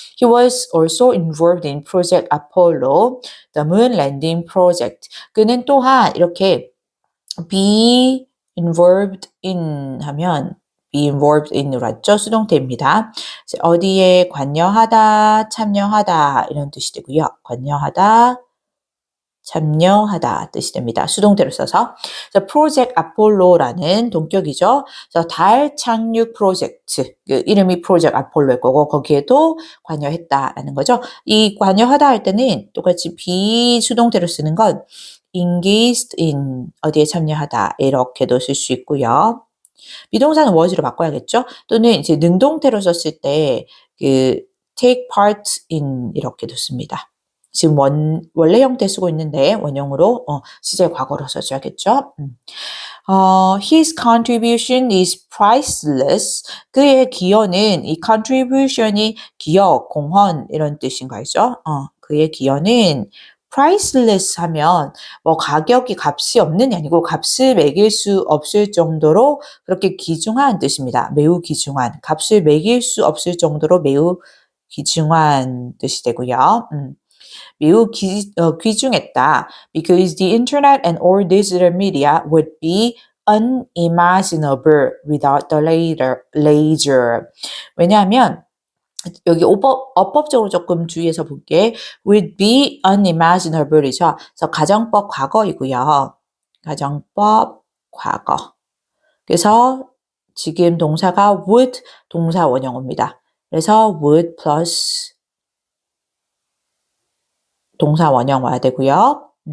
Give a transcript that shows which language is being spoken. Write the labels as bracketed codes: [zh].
[en] He was also involved in Project Apollo, the moon landing project. [ko] 그는 또한 이렇게 be involved in 하면 be involved in으로 했죠. 수동태입니다. 어디에 관여하다, 참여하다 이런 뜻이 되고요. 관여하다, 참여하다 뜻이 됩니다. 수동태로 써서. 프로젝트 아폴로라는 동격이죠. 그래서 달 착륙 프로젝트, 그 이름이 프로젝트 아폴로일 거고 거기에도 관여했다라는 거죠. 이 관여하다 할 때는 똑같이 비수동태로 쓰는 건 engaged in 어디에 참여하다 이렇게도 쓸 수 있고요. 비동사는 was로 바꿔야겠죠? 또는 이제 능동태로 썼을 때 그 take part in 이렇게도 씁니다. 지금 원래 형태 쓰고 있는데 원형으로 시제 과거로 써줘야겠죠? [en] His contribution is priceless. [ko] 그의 기여는 이 contribution이 기여, 공헌 이런 뜻인 거죠. 그의 기여는 priceless 하면 뭐 가격이 값이 없는 게 아니고 값을 매길 수 없을 정도로 그렇게 귀중한 뜻입니다. 매우 귀중한. 값을 매길 수 없을 정도로 매우 귀중한 뜻이 되고요. 매우 귀중했다. [en] Because the internet and all digital media would be unimaginable without the laser. [ko] 왜냐하면 여기 어법적으로 조금 주의해서 볼게. would be unimaginable 이죠. 그래서 가정법 과거이고요. 가정법 과거. 그래서 지금 동사가 would 동사 원형입니다. 그래서 would plus 동사 원형 와야 되고요.